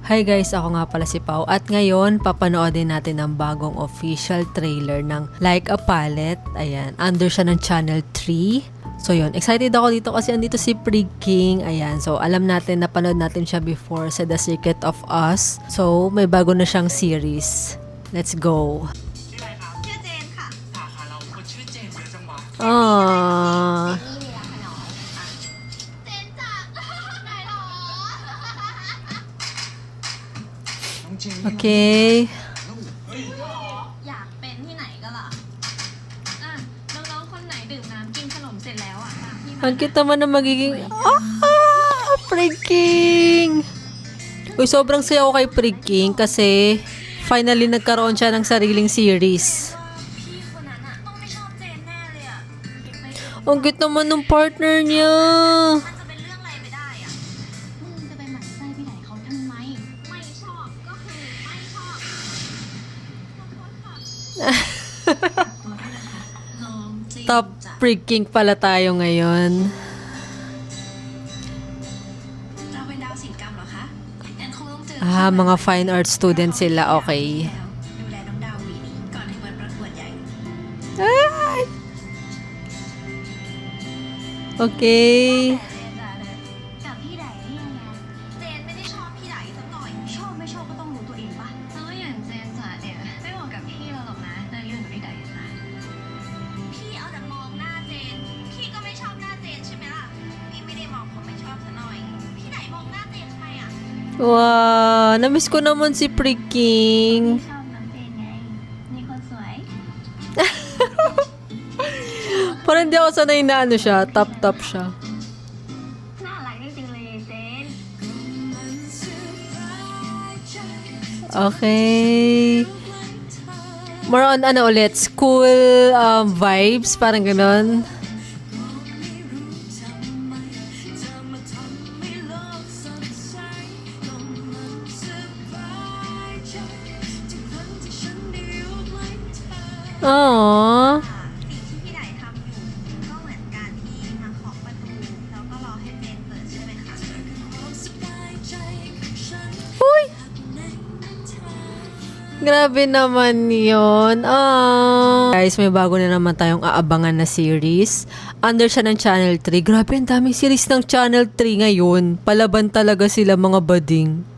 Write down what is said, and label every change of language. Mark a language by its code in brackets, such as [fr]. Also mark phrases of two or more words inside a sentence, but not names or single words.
[tl] Hi guys, ako nga pala si Pau at ngayon papanoodin natin ang bagong [en] official trailer [tl] ng Like a Palette. Ayan, under siya ng Channel 3. So yun, excited ako dito kasi andito si Prig King. Ayan, so alam natin, napanood natin siya before sa The Secret of Us. So may bago na siyang series. [en] Let's go. [th] ชื่อเจนค่ะ ค่ะเราคนชื่อเจมส์เยอะจังวะ Ah, นี่มีร้านขนมค่ะเจนจากไหนหรอ น้องเจมส์ okay. อยากเป็นที่ไหนก็ล่ะอ่ะน้องๆคนไหนดื่มน้ำกินขนมเสร็จแล้วอ่ะตามพี่มา [tl] Ang cute naman na magiging... Prig King! Uy, sobrang saya ko kay Prig King kasi finally nagkaroon siya ng sariling series. [th] พี่คนนั้นอ่ะต้องไม่ชอบเจนแน่เลยอ่ะคิดไม่ถูก [tl] Ang cute naman ng partner niya. [th] มันจะเป็นเรื่องอะไรไปได้อ่ะมึงจะไปหมั่นไส้พี่ไหนเขาทำไม ไม่ชอบก็คือไม่ชอบขอโทษค่ะตัวด้วยนะคะน้องเจน Top จ้ะ [tl] Prig King pala tayo ngayon. [th] เราเป็นดาวศิลปกรรมเหรอคะงั้นคงต้องเจอ [tl] Ah, mga [en] fine art student [tl] sila. Okay. [th] ดูแลน้องดาววีนี้ก่อนถึงวันประกวดใหญ่ [tl] Ay! Okay. [th] กับพี่ไดนี่ยังไงเจนไม่ได้ชอบพี่ไดสักหน่อยชอบไม่ชอบก็ต้องรู้ตัวเองปะแล้วอย่างเจนจ๋าเนี่ยไม่เหมาะกับพี่เราหรอกนะเดินอยู่กับพี่ไดนะพี่เอาแต่มองหน้าเจนพี่ก็ไม่ชอบหน้าเจนใช่ไหมล่ะพี่ไม่ได้มองผมไม่ชอบซะหน่อยพี่ไดมองหน้าเจนทำไมอ่ะ [tl] Wow, na-miss ko naman si Prig King. [th] ชอบน้องเจนไงมีคนสวย [tl] Parang hindi ako sanay na ano siya, top siya. [th] น่ารักจริงๆเลยเจน [tl] Okay. More on ano ulit, [en] school vibes, [tl] parang ganon. Aww. [th] สิ่งที่พี่ไดทำอยู่ก็เหมือนการที่มาเคาะประตูแล้วก็รอให้เจนเปิดใช่ไหมคะ [tl] Uy! Grabe naman yun. Guys, may bago na naman tayong aabangan na series. Under siya ng Channel 3. Grabe, ang daming series ng Channel 3 ngayon. Palaban talaga sila mga bading.